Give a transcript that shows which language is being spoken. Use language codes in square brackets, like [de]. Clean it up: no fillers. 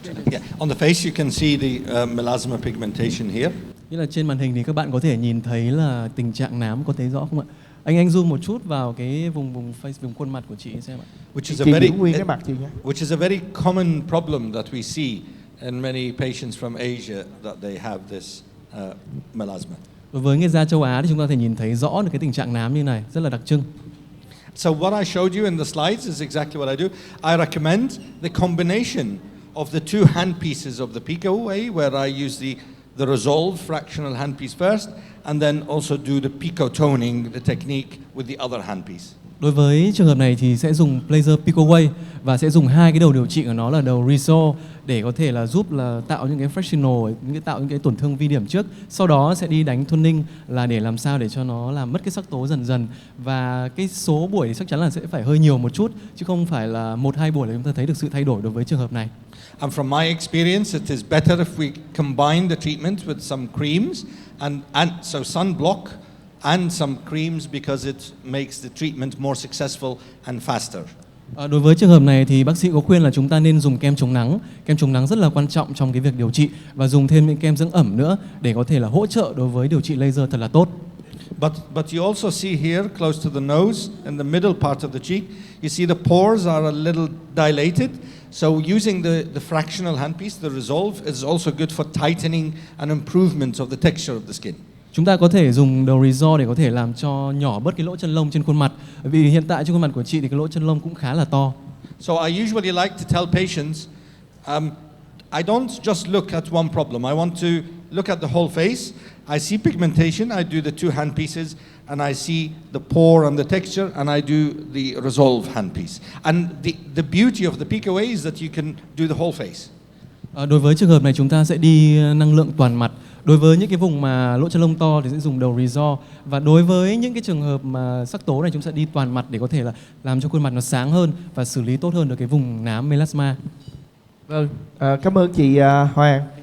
[en] Yeah, on the face you can see the melasma pigmentation here. [vi] Như là trên màn hình thì các bạn có thể nhìn thấy là tình trạng nám, có thấy rõ không ạ? Anh zoom một chút vào cái vùng face, vùng khuôn mặt của chị xem ạ. [en] Which is a very common problem that we see in many patients from Asia, that they have this melasma. [vi] Đối với người da châu Á thì chúng ta có thể nhìn thấy rõ được cái tình trạng nám như này, rất là đặc trưng. [en] So what I showed you in the slides is exactly what I do. I recommend the combination of the two hand pieces of the pico way, where I use the resolved fractional handpiece first, and then also do the pico toning, the technique, with the other handpiece. [vi] Đối với trường hợp này thì sẽ dùng laser pico way và sẽ dùng hai cái đầu điều trị của nó là đầu resolve để có thể là giúp là tạo những cái fractional, tạo những cái tổn thương vi điểm trước. Sau đó sẽ đi đánh toning là để làm sao để cho nó làm mất cái sắc tố dần dần, và cái số buổi thì chắc chắn là sẽ phải hơi nhiều một chút chứ không phải là 1-2 buổi là chúng ta thấy được sự thay đổi đối với trường hợp này. [en] And from my experience, it is better if we combine the treatment with some creams and so sunblock and some creams, because it makes the treatment more successful and faster. [vi] Đối với trường hợp này thì bác sĩ có khuyên là chúng ta nên dùng kem chống nắng. Kem chống nắng rất là quan trọng trong cái việc điều trị, và dùng thêm những kem dưỡng ẩm nữa để có thể là hỗ trợ đối với điều trị laser thật là tốt. [en] But you also see here, close to the nose, in the middle part of the cheek, you see the pores are a little dilated. So using the fractional handpiece, the resolve, is also good for tightening and improvement of the texture of the skin. [vi] Chúng ta có thể dùng đầu Resolve để có thể làm cho nhỏ bớt cái lỗ chân lông trên khuôn mặt. Vì hiện tại trên khuôn mặt của chị thì cái lỗ chân lông cũng khá là to. [en] So I usually like to tell patients, I don't just look at one problem. I want to look at the whole face. I see pigmentation, I do the two hand pieces, and I see the pore and the texture, and I do the resolve hand piece. And the beauty of the pico way is that you can do the whole face. [vi] Đối với trường hợp này chúng ta sẽ đi năng lượng toàn mặt. Đối với những cái vùng mà lỗ chân lông to thì sẽ dùng đầu Resolve, và đối với những cái trường hợp mà sắc tố này chúng ta sẽ đi toàn mặt để có thể là làm cho khuôn mặt nó sáng hơn và xử lý tốt hơn được cái vùng nám melasma. Vâng, cảm ơn chị Hoàng.